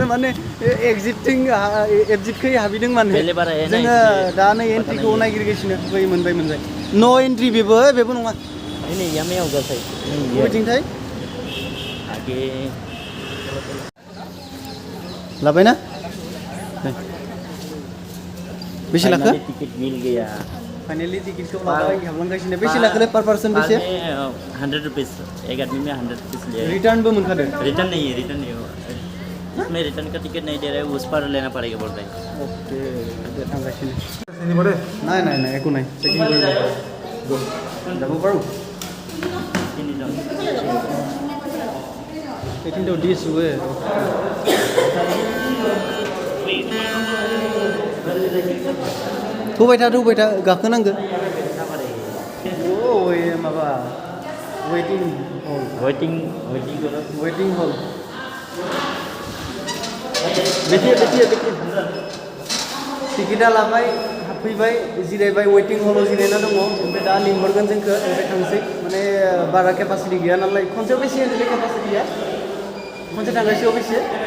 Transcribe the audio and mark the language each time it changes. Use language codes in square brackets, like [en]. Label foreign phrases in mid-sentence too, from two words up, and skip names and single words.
[brx] माने एग्जिटखै हाबैदों माने जोङो दा नै एन्ट्रिखौ नागिरगासिनो मोनबाय न' एन्ट्रि बेबो नङा बबेथिंथाय लाबायना बेसे लाखो [hi] टिकेट मिल गया [brx] फाइनली टिकेटखौ लाबाय हाबलांगासिनो बेसे लाखोले [en] per person [brx] बेसे [hi] 100 रुपीस एक आदमी में 100 रुपीस लिया [brx] रिटर्नबो मोनखादो [hi] रिटर्न नहीं इसमें रिटर्न का टिकट नहीं दे रहा है उस पर लेना पड़ेगा बोल रहे हैं [brx] ओके थांगासिनो [as] নাই একো নাই চেকিং কৰিব যাব পাৰো কিন্তু দিছোৱে [brx] होबाय था गाखोनांगो ओइ माबा वेटिं हल बेथिं टिकेटा लाबाय हाबफैबाय जिरायबाय वेटिं हलाव जिरायना दङ ओमफ्राय दा लिंहरगोन जोंखौ ओमफ्राय थांसै माने बारा केपासिटि गैया नालाय खनसेयाव बेसे केपासिटिया खनसे थांगासेयाव बेसे